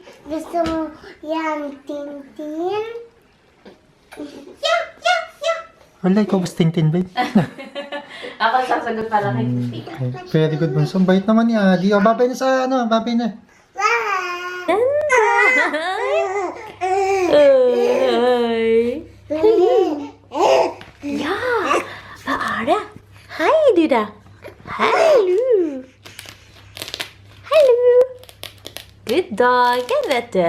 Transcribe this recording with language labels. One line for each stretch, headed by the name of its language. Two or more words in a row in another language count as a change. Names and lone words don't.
Filipino: Gusto mo yan, Tintin. Wala, ikaw ba si Tintin, babe? Ako sasagot para kay Christina. Okay.
English: Very good,
Filipino: Bunso. Ang bait naman ni Adi. O, babay na sa, babay na. Bye!
Swedish: Ja, vad är det? Hej du då. Hallå. Hallå. God dagen, vet du.